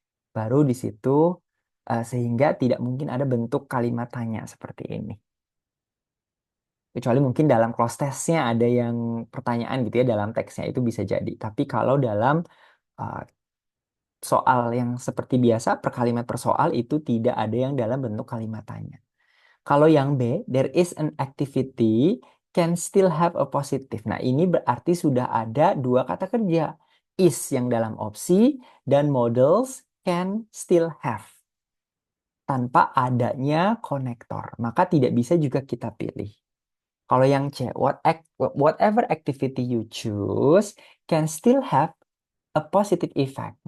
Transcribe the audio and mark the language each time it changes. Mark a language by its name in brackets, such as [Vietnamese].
[Indonesian] Baru di situ sehingga tidak mungkin ada bentuk kalimat tanya seperti ini. Kecuali mungkin dalam close testnya ada yang pertanyaan gitu ya dalam teksnya itu bisa jadi. Tapi kalau dalam uh, soal yang seperti biasa per kalimat per soal itu tidak ada yang dalam bentuk kalimat tanya. Kalau yang B, [English] there is an activity can still have a positive. [Indonesian] Nah, ini berarti sudah ada dua kata kerja. Is yang dalam opsi dan [English] models can still have. [Indonesian] Tanpa adanya konektor. Maka tidak bisa juga kita pilih. Kalau yang C, [English] whatever activity you choose can still have a positive effect.